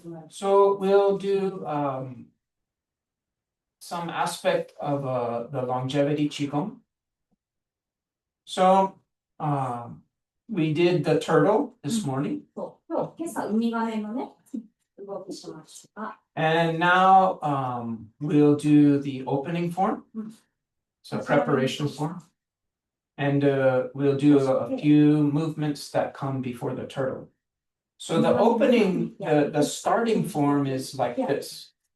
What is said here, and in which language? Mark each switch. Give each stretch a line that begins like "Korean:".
English: So we'll do some aspect of the longevity Qigong. So we did the turtle this morning.
Japanese: そう今朝ウミガメのね、動きしました。
English: And now we'll do the opening form. So preparation form. And we'll do a few movements that come before the turtle. So the opening, the starting form is like this.